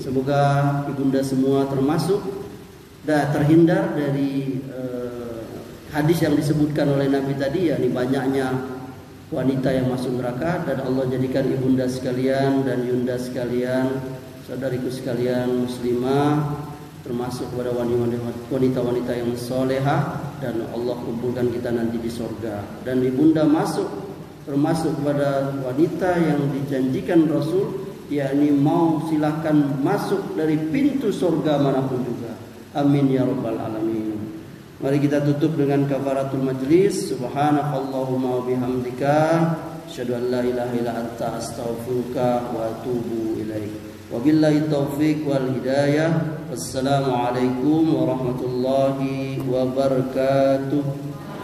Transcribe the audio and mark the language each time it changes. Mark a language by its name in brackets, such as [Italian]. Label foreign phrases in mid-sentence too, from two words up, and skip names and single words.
[Indonesian] Semoga ibunda semua termasuk dan terhindar dari hadis yang disebutkan oleh Nabi tadi, yakni banyaknya wanita yang masuk neraka, dan Allah jadikan ibunda sekalian dan yunda sekalian, saudariku sekalian muslimah, termasuk kepada wanita-wanita yang solehah, dan Allah kumpulkan kita nanti di surga. Dan ibunda termasuk kepada wanita yang dijanjikan Rasul, yakni mau silakan masuk dari pintu surga manapun juga. [Arabic] آمين يا رب العالمين. [Indonesian] Mari kita tutup dengan [Arabic] كفارة المجلس. سبحانك اللهم وبحمدك، أشهد أن لا إله إلا أنت، أستغفرك وأتوب إليك. وبالله التوفيق والهداية. والسلام عليكم ورحمة الله وبركاته.